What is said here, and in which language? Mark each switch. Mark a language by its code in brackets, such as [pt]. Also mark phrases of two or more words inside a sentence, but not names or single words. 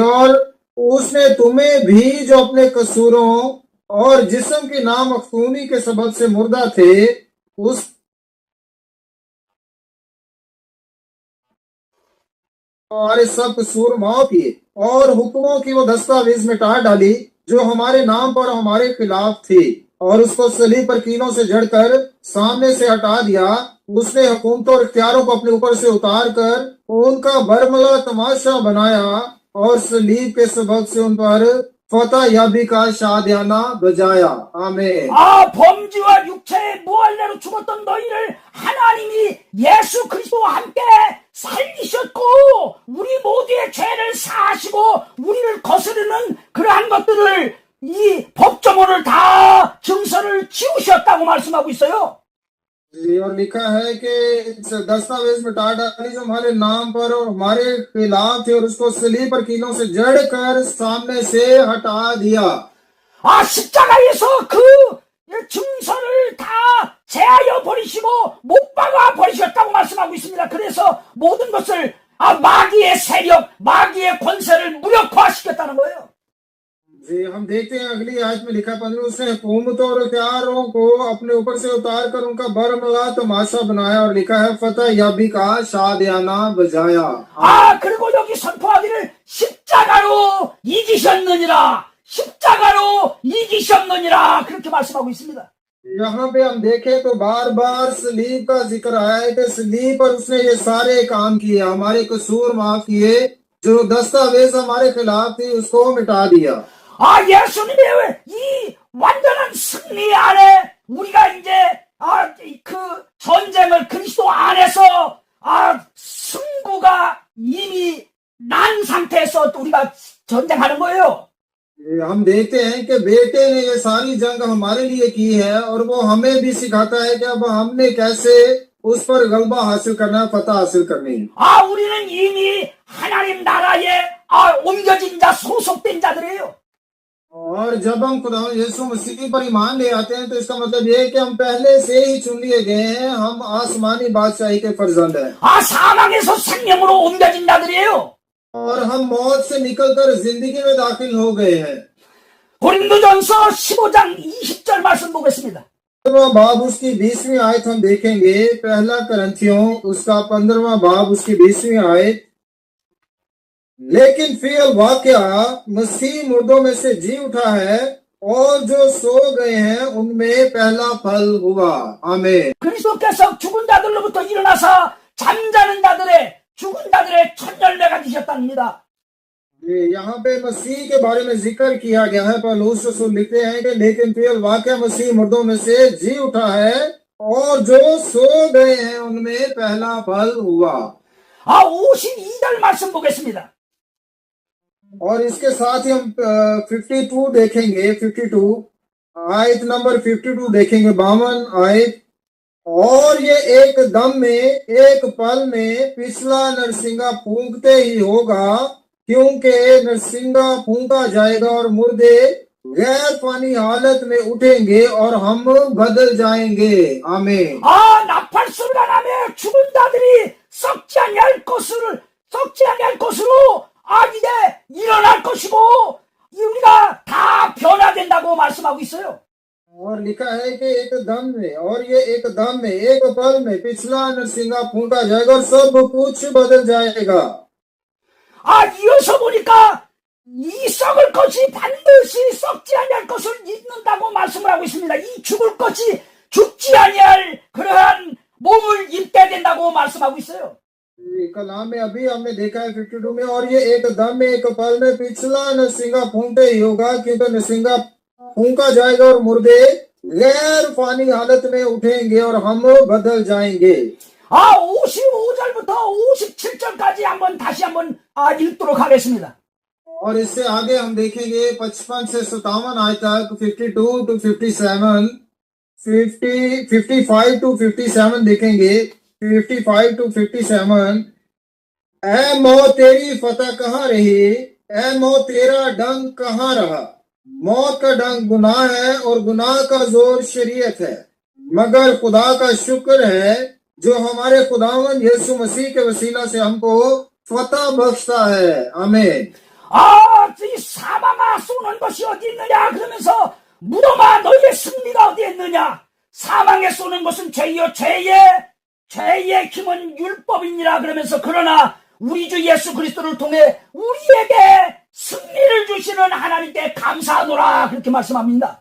[ur] اور اس نے تمہیں بھی جو اپنے قصوروں اور جسم کی نامختونی کے سبب سے مردہ تھے، اس ہمارے سب قصور معاف کیے اور حکموں کی وہ دستاویز مٹا ڈالی جو ہمارے نام پر ہمارے خلاف تھی، اور اس کو صلیب پر کیلوں سے جڑ کر سامنے سے ہٹا دیا. اس نے حکومتوں اور اختیاروں کو اپنے اوپر سے اتار کر ان کا برملا تماشا بنایا اور صلیب کے سبب سے ان پر فتح یابی کا شادیانہ بجایا. آمین. [ko] 범죄와 육체의 무할례로 죽었던 너희를 하나님이 예수 그리스도와 함께 살리셨고 우리 모두의 죄를 사하시고 우리를 거스르는 그러한 것들을 이 법조문을 다 증서를 지우셨다고 말씀하고 있어요. [ur] اور لکھا ہے کہ دستاویز مٹا ڈالی جو ہمارے نام پر اور ہمارے خلاف تھے، اور اس کو صلیب پر کیلوں سے جڑ کر سامنے سے ہٹا دیا. [ko] 십자가에서 그 증서를 다 제하여 버리시고 못 박아 버리셨다고 말씀하고 있습니다. 그래서 모든 것을 마귀의 세력, 마귀의 권세를 무력화시켰다는 거예요. [ur] جی، ہم دیکھتے ہیں اگلی آیت میں لکھا 15، اس نے حکومتوں اور اختیاروں کو اپنے اوپر سے اتار کر ان کا برملا تماشا بنایا، اور لکھا ہے فتح یابی کا شادیانہ بجایا. [ko] 그리고 여기 선포하기를 십자가로 이기셨느니라, 십자가로 이기셨느니라 그렇게 말씀하고 있습니다. [ur] یہاں پہ ہم دیکھیں تو بار بار صلیب کا ذکر آیا ہے کہ صلیب پر اس نے یہ سارے کام کیے، ہمارے قصور معاف کیے، جو دستاویز ہمارے خلاف تھی اس کو مٹا دیا. [ko] 예수님의 이 완전한 승리 안에 우리가 이제 그 전쟁을 그리스도 안에서 승부가 이미 난 상태에서 우리가 전쟁하는 거예요. [ur] ہم دیکھتے ہیں کہ بیٹے نے یہ ساری جنگ ہمارے لیے کی ہے، اور وہ ہمیں بھی سکھاتا ہے کہ اب ہم نے کیسے اس پر غلبہ حاصل کرنا، فتح حاصل کرنی ہے. [ko] 우리는 이미 하나님 나라에 옮겨진 자, 소속된 자들이에요. [ur] اور جب ہم خدا یسوع مسیح پر ایمان لے آتے ہیں تو اس کا مطلب یہ ہے کہ ہم پہلے سے ہی چن لیے گئے ہیں، ہم آسمانی بادشاہی کے فرزند ہیں [ko] 아, 사망에서 생명으로 옮겨진 자들이에요. [ur] اور ہم موت سے نکل کر زندگی میں داخل ہو گئے ہیں. [ko] 고린도전서 15장 20절 말씀 보겠습니다. [ur] 15واں باب اس کی 20ویں آیت ہم دیکھیں گے۔ پہلا کرنتھیوں اس کا 15واں باب اس کی 20ویں آیت. لیکن فی الواقع مسیح مردوں میں سے جی اٹھا ہے اور جو سو گئے ہیں ان میں پہلا پھل ہوا. آمین. [ko] 그리스도께서 죽은 자들로부터 일어나서 잠자는 자들의 죽은 자들의 첫 열매가 되셨답니다. [ur] یہاں پہ مسیح کے بارے میں ذکر کیا گیا ہے. پولس رسول لکھتے ہیں کہ لیکن فی الواقع مسیح مردوں میں سے جی اٹھا ہے اور جو سو گئے ہیں ان میں پہلا پھل ہوا. [ko] 아, 52절 말씀 보겠습니다. [ur] اور اس کے ساتھ ہی ہم 52 دیکھیں گے. 52 آیت نمبر 52 دیکھیں گے. 52 آیت. اور یہ ایک دم میں ایک پل میں پچھلا نرسنگا پھونکتے ہی ہوگا، کیونکہ نرسنگا پھونکا جائے گا اور مردے غیر پانی حالت میں اٹھیں گے اور ہم بدل جائیں گے. آمین. [ko] 아, 나팔 소리가 나면 죽은 자들이 썩지 아니할 것으로 이제 일어날 것이고 우리가 다 변화된다고 말씀하고 있어요. [ur] اور لکھا ہے کہ ایک دم میں، اور یہ ایک دم میں ایک پل میں پچھلا نرسنگا پھونکا جائے گا اور سب کچھ بدل جائے گا. [ko] 이어서 보니까 이 썩을 것이 반드시 썩지 아니할 것을 입는다고 말씀을 하고 있습니다. 이 죽을 것이 죽지 아니할 그러한 몸을 입게 된다고 말씀하고 있어요. [ur] کلام میں ابھی ہم نے دیکھا ہے 52 میں، اور یہ ایک دم میں ایک پل میں پچھلا نرسنگا پھونکتے ہی ہوگا، کیونکہ نرسنگا پھونکا جائے گا اور مردے غیر پانی حالت میں اٹھیں گے اور ہم بدل جائیں گے. [ko] 55절부터 57절까지 다시 한번 읽도록 하겠습니다. [ur] اور اس سے آگے ہم دیکھیں گے 55 سے 57 آیت تک. 52 ٹو 57، 55 ٹو 57 دیکھیں گے. 55 ٹو 57. اے موت تیری فتح کہاں رہی، اے موت تیرا ڈنک کہاں رہا. موت کا ڈنک گناہ ہے اور گناہ کا زور شریعت ہے، مگر خدا کا شکر ہے جو ہمارے خداوند یسوع مسیح کے وسیلہ سے ہم کو فتح بخشتا ہے. آمین. [ko] 이 사망아 쏘는 것이 어디 있느냐 그러면서 무덤아 너희의 승리가 어디 있느냐. 사망에 쏘는 것은 죄요 죄의 힘은 율법이니라 그러면서 그러나 우리 주 예수 그리스도를 통해 우리에게 승리를 주시는 하나님께 감사하노라 그렇게 말씀합니다.